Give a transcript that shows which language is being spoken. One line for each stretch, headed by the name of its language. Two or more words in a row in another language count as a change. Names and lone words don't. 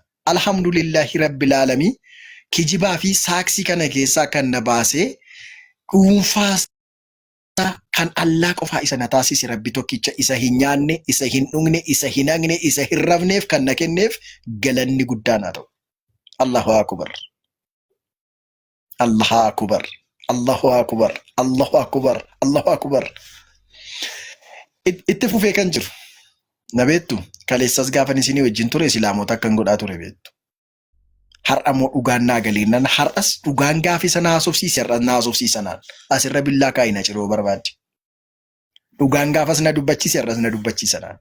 Arabic: الحمد لله رب العالمين
Oromo: kijibaa fi saaksii kana keessaa kan na baasee dhuunfaa kan Allah qofaa isa na taasise rabbi tokkicha isa hin nyaanne, isa hin dhugne, isa hin hagne, isa hin rafneef kan na kenneef galanni guddaan haa ta'u.
Arabic: الله أكبر. الله أكبر. الله أكبر. الله أكبر. الله أكبر.
Oromo: Itti fufee kan jiru. Na beektu kaleessas gaafan isinii wajjin ture islaamota akkan godhaa ture beektu. Har'a immoo dhugaan naa galiinnan har'as dhugaan gaafi sana haasofsiise har'as na haasofsiisanaan asirra billaa kaa'ina ciroo barbaadde. Dhugaan gaafas na dubbachiise har'as na dubbachiisanaan.